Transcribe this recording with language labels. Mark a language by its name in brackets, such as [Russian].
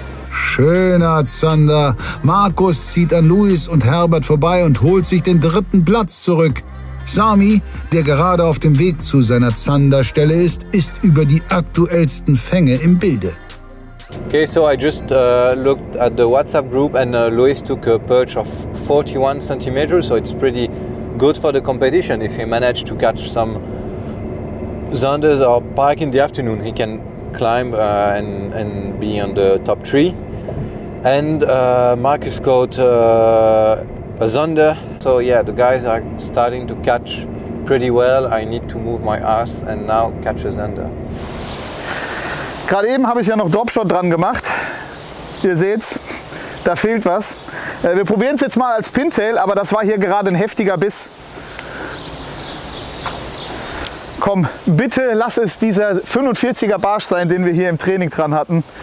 [German] Schöner Zander. Markus zieht an Luis und Herbert vorbei und holt sich den dritten Platz zurück. Sami, der gerade auf dem Weg zu seiner Zanderstelle ist über die aktuellsten Fänge im Bilde. [English] Okay, so I just looked at the WhatsApp group and Luis took a perch of 41 centimeters, so it's pretty good for the competition. If he managed to catch some zanders or pike in the afternoon, he can climb and be on the top 3. And Marcus caught a zander, so yeah, the guys are starting to catch pretty well. I need to move my ass and now catch a zander. [German] Gerade eben habe ich ja noch Dropshot dran gemacht. Ihr seht's, da fehlt was. Wir probieren es jetzt mal als Pintail, aber das war hier gerade ein heftiger Biss. Komm, bitte lass es dieser 45er Barsch sein, den wir hier im Training dran hatten.